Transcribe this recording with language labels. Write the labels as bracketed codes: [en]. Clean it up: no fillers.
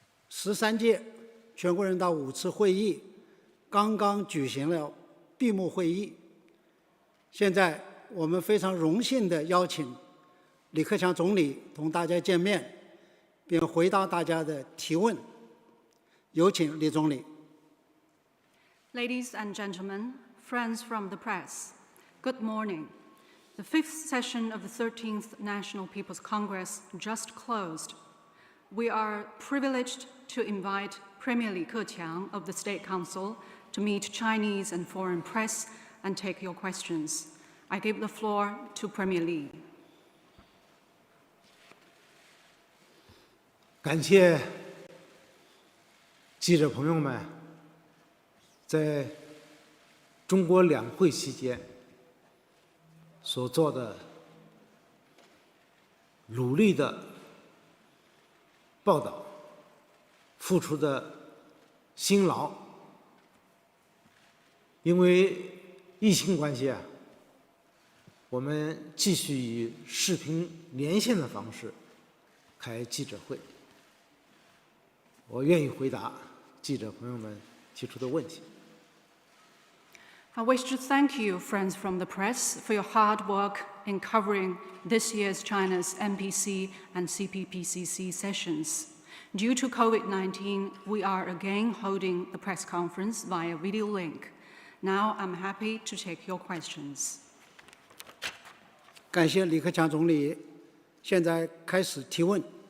[zh] 13届全国人大5次会议刚刚举行了闭幕会议，现在我们非常荣幸地邀请李克强总理同大家见面，并回答大家的提问。有请李总理。 [en] Ladies and gentlemen, friends from the press, good morning. The fifth session of the 13th National People's Congress just closed. We are privileged to invite Premier Li Keqiang of the State Council to meet Chinese and foreign press and take your questions. I give the floor to Premier Li. [zh] 感谢记者朋友们在中国两会期间所做的努力的报道，付出的辛劳。因为疫情关系我们继续以视频连线的方式开记者会。我愿意回答记者朋友们提出的问题。 [en] I wish to thank you, friends from the press, for your hard work in covering this year's China's NPC and CPPCC sessions. Due to COVID-19, we are again holding the press conference via video link. Now I'm happy to take your questions. [zh] 感谢李克强总理，现在开始提问。